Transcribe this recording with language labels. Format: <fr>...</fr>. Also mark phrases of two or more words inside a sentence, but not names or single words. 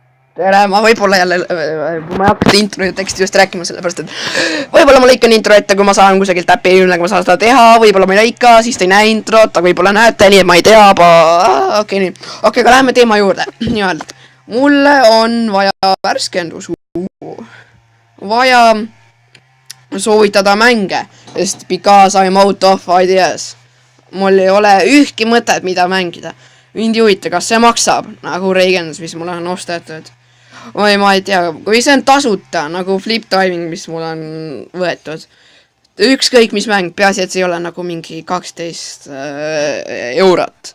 <et>tere, ma võib-olla jälle, ma ei hakka seda intro teksti just rääkima, sellepärast et võib-olla ma lõikan intro ette, kui ma saan kusagilt äppi, millega ma saan seda teha, võib-olla ma ei lõika, siis te ei näe introt, aga võib-olla näete, nii et ma ei tea, okei, nii. Okei, aga läheme teema juurde. Nimelt, mulle on vaja värskendus, vaja soovitada mänge, sest</et> <en>because I'm out of ideas.</en> <et>Mul ei ole ühtki mõtet, mida mängida. Mind ei huvita, kas see maksab, nagu Reagan's, mis mul on ostetud. Või ma ei tea, kui see on tasuta, nagu Flip Diving, mis mul on võetud. Ükskõik mis mäng, peaasi, et see ei ole nagu mingi 12 eurot.</et>